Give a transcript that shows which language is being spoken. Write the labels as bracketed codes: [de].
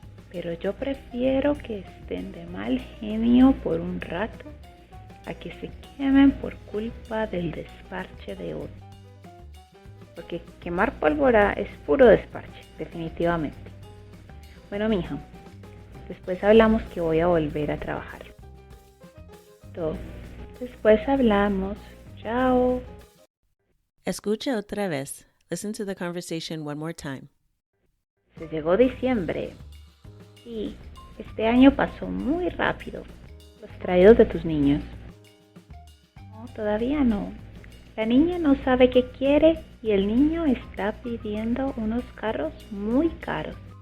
[es] Pero yo prefiero que estén de mal genio por un rato a que se quemen por culpa del desparche de otro. Porque quemar pólvora es puro desparche, definitivamente. Bueno, mija, después hablamos que voy a volver a trabajar. Después hablamos, Chao. Escucha otra vez. [en] Listen to the conversation one more time. [es] Se llegó diciembre. Sí, este año pasó muy rápido. Los traídos de tus niños. No, todavía no. La niña no sabe qué quiere y el niño está pidiendo unos carros muy caros.